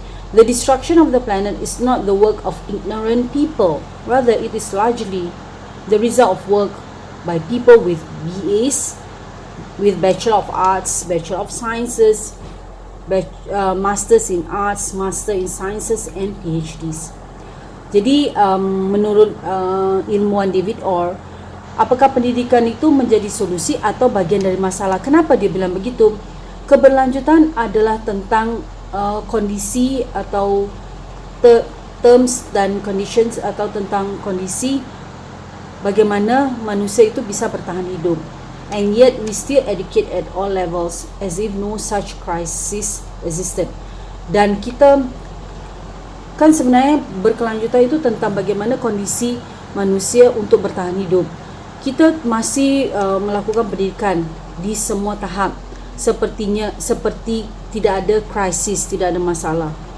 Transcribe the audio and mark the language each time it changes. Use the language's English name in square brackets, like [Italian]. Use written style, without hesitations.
[English] The destruction of the planet is not the work of ignorant people, rather it is largely the result of work by people with BAs, with Bachelor of Arts, Bachelor of Sciences, Masters in Arts, Master in Sciences and PhDs. [Indonesian] Jadi menurut ilmuwan David Orr, apakah pendidikan itu menjadi solusi atau bagian dari masalah? Kenapa dia bilang begitu? Keberlanjutan adalah tentang kondisi atau terms dan conditions, atau tentang kondisi bagaimana manusia itu bisa bertahan hidup. [English] And yet we still educate at all levels as if no such crisis existed. [Indonesian] Dan kita kan sebenarnya berkelanjutan itu tentang bagaimana kondisi manusia untuk bertahan hidup. Kita masih melakukan pendidikan di semua tahap, seperti tidak ada krisis, tidak ada masalah.